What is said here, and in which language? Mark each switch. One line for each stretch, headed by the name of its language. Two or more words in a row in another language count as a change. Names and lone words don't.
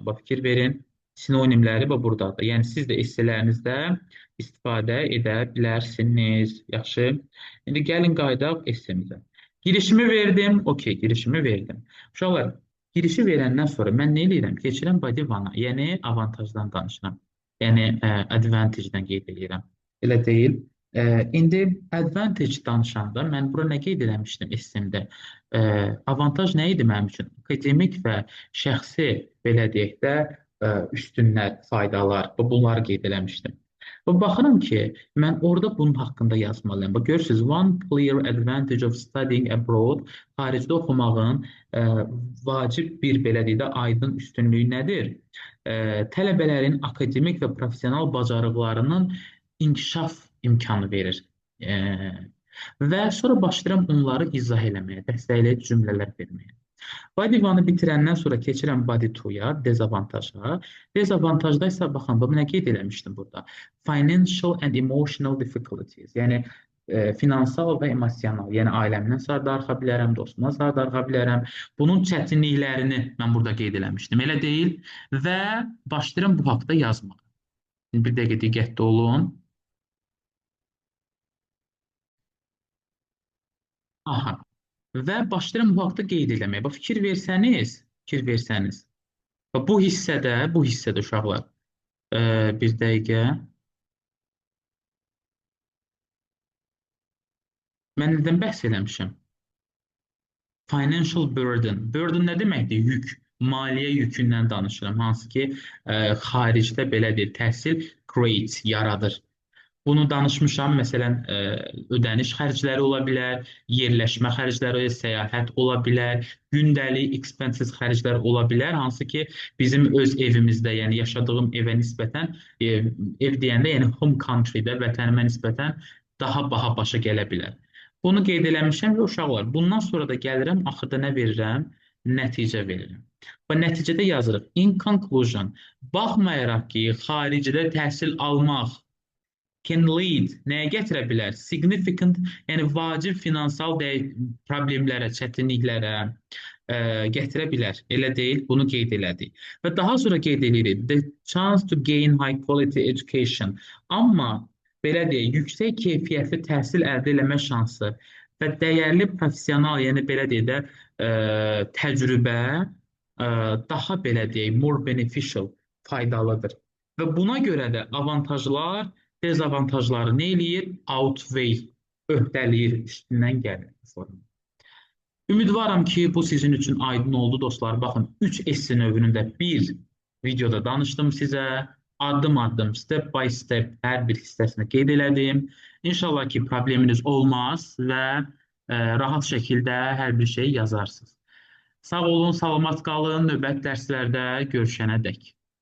Azerbaijani: Bax, fikir verin, sinonimləri buradadır. Yəni siz də essələrinizdə istifadə edə bilərsiniz. Yaxşı. İndi gəlin qayıdaq essemizə. Girişimi verdim. Okey, girişimi verdim. Uşaqlar, girişi verəndən sonra mən nə edirəm? Keçirəm
English: body one-
Azerbaijani: a, yəni avantajdan danışıram. Yəni advantage-dən qeyd edirəm. Elə deyil. İndi advantage danışanda mən bura nə qeyd eləmişdim essemdə? Avantaj nə idi mənim üçün? Akademik və şəxsi, belə deyək də, üstünlər, faydalar, bunları qeyd eləmişdim. Və baxıram ki, mən orada bunun haqqında yazmalıyım. Görürsünüz,
English: one clear advantage of studying abroad,
Azerbaijani: xaricdə oxumağın vacib bir, belə deyək də, aydın üstünlüyü nədir? Tələbələrin akademik və profesional bacarıqlarının inkişaf imkanı verir. Və sonra başlayıram onları izah eləməyə, dəstəkləyici cümlələr verməyə. Body 1-ı bitirəndən sonra keçirəm Body 2-ya, dezavantaja. Dezavantajda isə baxın, bu nə qeyd eləmişdim burada?
English: Financial and emotional difficulties.
Azerbaijani: Yəni finansal və emosional, yəni ailəmdən sonra darıxa bilərəm, dostumdan sonra darıxa bilərəm. Bunun çətinliklərini mən burada qeyd eləmişdim. Elə deyil və başlayıram bu haqda yazmağa. Bir dəqiqə diqqətli olun. Aha. Və başlayıram bu haqda qeyd eləməyə. Bax, fikir versəniz, bax, bu hissədə uşaqlar, bir dəqiqə, mən nədən bəhs eləmişəm?
English: Financial burden.
Azerbaijani: Burden nə deməkdir? Yük. Maliyyə yükündən danışıram. Hansı ki, xaricdə belə bir təhsil create, yaradır. Bunu danışmışam. Məsələn, ödəniş xərcləri ola bilər, yerləşmə xərcləri, səyahət ola bilər, gündəlik expenses xərclər ola bilər, hansı ki, bizim öz evimizdə, yəni yaşadığım evə nisbətən, ev deyəndə, yəni
English: home country-
Azerbaijani: də, vətənimə nisbətən daha baha başa gələ bilər. Bunu qeyd eləmişəm və uşaqlar, bundan sonra da gəlirəm, axırda nə verirəm? Nəticə verirəm. Və nəticədə yazırıq.
English: In conclusion,
Azerbaijani: baxmayaraq ki, xaricdə təhsil almaq
English: can lead
Azerbaijani: nəyə gətirə bilər? Significant, yəni vacib finansal problemlərə, çətinliklərə gətirə bilər. Elə deyil, bunu qeyd elədik. Və daha sonra qeyd edirik,
English: the chance to gain high quality education.
Azerbaijani: Amma belə deyək, yüksək keyfiyyətli təhsil əldə etmə şansı və dəyərli professional, yəni belə deyək də, təcrübə daha belə deyək,
English: more beneficial,
Azerbaijani: faydalıdır. Və buna görə də avantajlar dezavantajları nə eləyir? Outweigh, öhdələyir, üstündən gəlir. Ümidvaram ki, bu sizin üçün aydın oldu dostlar. Baxın, 3 esse növünündə bir videoda danışdım sizə. Addım-addım,
English: step by step
Azerbaijani: hər bir hissəsini qeyd elədim. İnşallah ki, probleminiz olmaz və rahat şəkildə hər bir şey yazarsınız. Sağ olun, salamat qalın. Növbəti dərslərdə görüşənə dək.